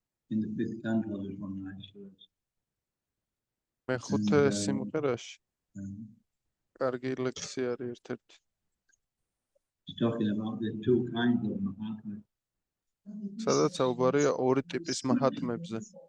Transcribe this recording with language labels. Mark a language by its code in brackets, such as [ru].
[en] In the fifth canto, there's one nice verse. [ka] მეხუთე სიმღერაში კარგი ლექსია არის ერთ-ერთი. [en] It's talking about the two kinds of Mahatmas. [ka] სადაც საუბარია ორი ტიპის მაჰატმებზე.